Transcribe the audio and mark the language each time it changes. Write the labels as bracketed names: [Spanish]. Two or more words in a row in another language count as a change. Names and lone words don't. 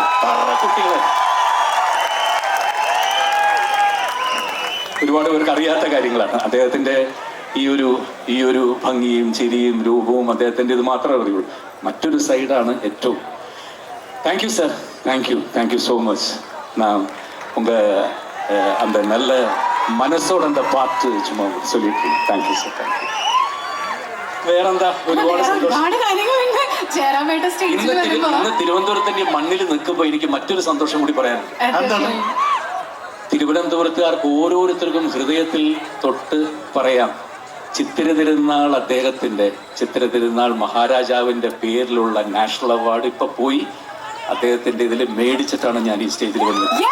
[Malayalam] കുട്ടികളെ ഒരുപാട് പേർക്ക് അറിയാത്ത കാര്യങ്ങളാണ്. അദ്ദേഹത്തിൻ്റെ ഈ ഒരു ഭംഗിയും ചിരിയും രൂപവും അദ്ദേഹത്തിൻ്റെ ഇത് മാത്രമേ അറിയുള്ളൂ. മറ്റൊരു സൈഡാണ് ഏറ്റവും. [English] thank you sir, thank you so much. [Tamil] நான் அந்த நல்ல മനസ്സോടെ அந்த [Malayalam] പാട്ട് ചുമ്മാ [Tamil] சொல்லிட்டு [English] thank you sir. thank you. [Malayalam] വേറെന്താ, ഒരുപാട് സന്തോഷം. ഇന്ന് തിരുവനന്തപുരത്തിന്റെ മണ്ണിൽ നിൽക്കുമ്പോൾ എനിക്ക് മറ്റൊരു സന്തോഷം കൂടി പറയാനുണ്ട്. തിരുവനന്തപുരത്തുകാർക്ക് ഓരോരുത്തർക്കും ഹൃദയത്തിൽ തൊട്ട് പറയാം, ചിത്തിര തിരുനാൾ മഹാരാജാവിന്റെ പേരിലുള്ള നാഷണൽ അവാർഡ് ഇപ്പൊ പോയി അദ്ദേഹത്തിന്റെ ഇതിൽ മേടിച്ചിട്ടാണ് ഞാൻ ഈ സ്റ്റേജിൽ വന്നത്.